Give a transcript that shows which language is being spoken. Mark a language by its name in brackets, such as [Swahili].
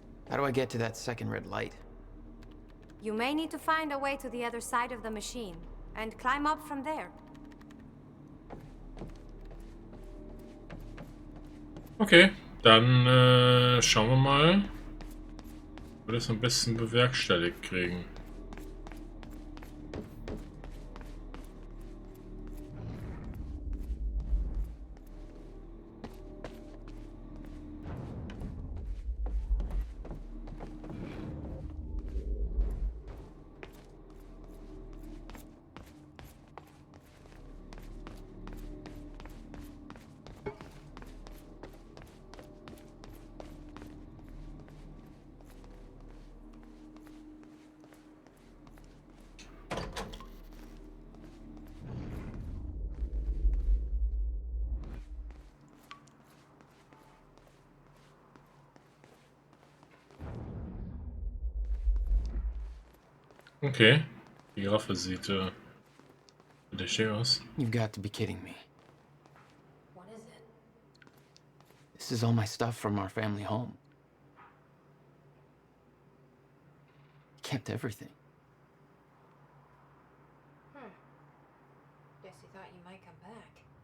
[English] How do I get to that second red light? You may need to find a way to the other side of the machine and climb up from there. [German] Okay, dann schauen wir mal, wie wir das am besten bewerkstelligt kriegen. Okay, die Giraffe sieht verdächtig aus. [English] You've got to be kidding me. What is it? This is all my stuff from our family home. Kept everything. Guess you thought you might come back.